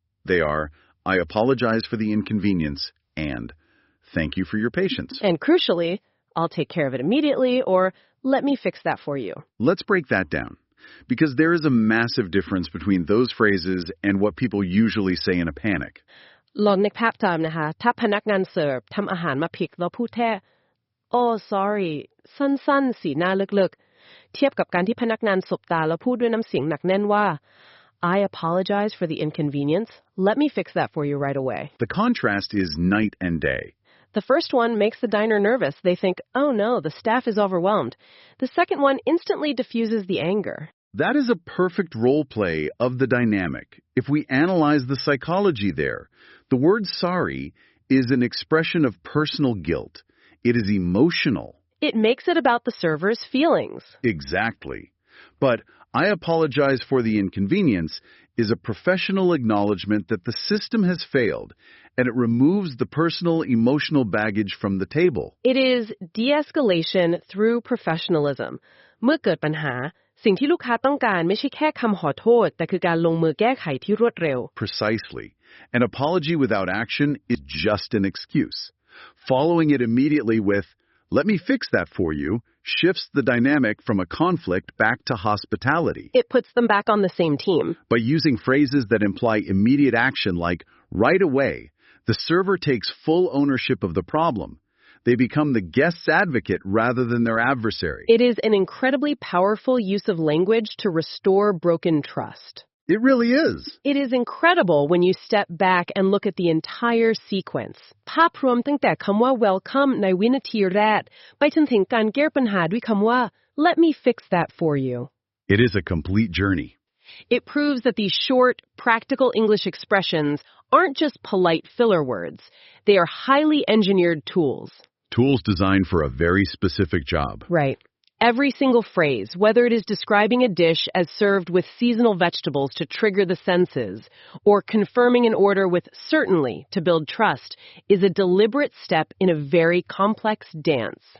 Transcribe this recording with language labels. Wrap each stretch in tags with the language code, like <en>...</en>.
<en>They are, I apologize for the inconvenience, and thank you for your patience. And crucially, I'll take care of it immediately, or let me fix that for you. Let's break that down, because there is a massive difference between those phrases and what people usually say in a panic.</en> <th>ลองนึกภาพตามนะคะถ้าพนักงานเสิร์ฟทำอาหารมาผิดแล้วพูดแค่</th> <en>Oh sorry</en> <th>สั้นๆสีหน้าลึกๆเทียบกับการที่พนักงานสบตาแล้วพูดด้วยน้ำเสียงหนักแน่นว่า</th> <en>I apologize for the inconvenience. Let me fix that for you right away. The contrast is night and day. The first one makes the diner nervous. They think, oh no, the staff is overwhelmed. The second one instantly diffuses the anger. That is a perfect role play of the dynamic. If we analyze the psychology there, the word sorry is an expression of personal guilt. It is emotional. It makes it about the server's feelings. Exactly. But I apologize for the inconvenience is a professional acknowledgement that the system has failed, and it removes the personal emotional baggage from the table. It is de-escalation through professionalism.</en> <th>เมื่อเกิดปัญหาสิ่งที่ลูกค้าต้องการไม่ใช่แค่คำขอโทษแต่คือการลงมือแก้ไขที่รวดเร็ว</th> <en>Precisely. An apology without action is just an excuse. Following it immediately with, let me fix that for you, shifts the dynamic from a conflict back to hospitality. It puts them back on the same team. By using phrases that imply immediate action like, right away, the server takes full ownership of the problem. They become the guest's advocate rather than their adversary. It is an incredibly powerful use of language to restore broken trust. It really is. It is incredible when you step back and look at the entire sequence.</en> <th>ภาพรวมตั้งแต่คำว่า welcome ในวินาทีแรกไปจนถึงการแก้ปัญหาด้วยคำว่า</th> <en>let me fix that for you. It is a complete journey. It proves that these short, practical English expressions aren't just polite filler words. They are highly engineered tools. Tools designed for a very specific job. Right. Every single phrase, whether it is describing a dish as served with seasonal vegetables to trigger the senses, or confirming an order with certainly to build trust, is a deliberate step in a very complex dance.</en>